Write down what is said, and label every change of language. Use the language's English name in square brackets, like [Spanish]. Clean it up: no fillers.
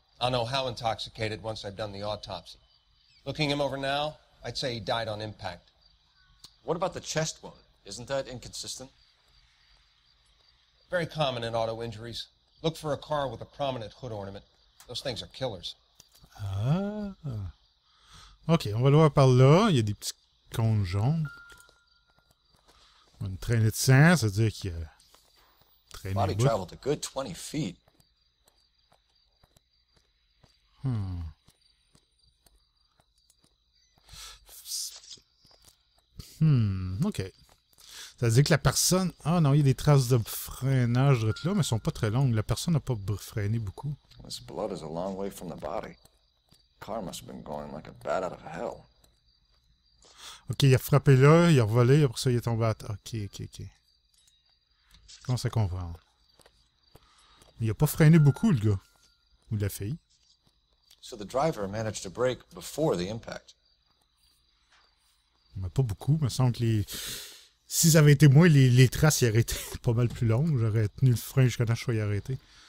[English] I'll know how intoxicated once I've done the autopsy. Looking him over now, I'd say he died on impact. What about the chest wound? Isn't that inconsistent? Very common in auto injuries. Look for a car with a prominent hood ornament. Those things are killers. Ah. [French] OK, on va le voir par là. Il y a des petits cônes jaunes. Une traînée de sang, ça veut dire qu'il y a traîné [English] Body [French] le bout. [English] traveled a good 20 feet. OK. [French] Ça veut dire que la personne... Ah non, il y a des traces de freinage là, mais elles sont pas très longues. La personne n'a pas freiné beaucoup. [English] This blood is a long way from the body. Car must have been going like a bat out of hell. [French] OK, il a frappé là, il a revolé, après ça, il est tombé à terre. OK. Je commence à comprendre. Il a pas freiné beaucoup, le gars. Ou la fille. [English] So the driver managed to brake before the impact. [French] Mais pas beaucoup, il me semble que les... Si ça avait été moi, les traces, ils auraient été pas mal plus longues. J'aurais tenu le frein jusqu'à temps que je sois arrêté.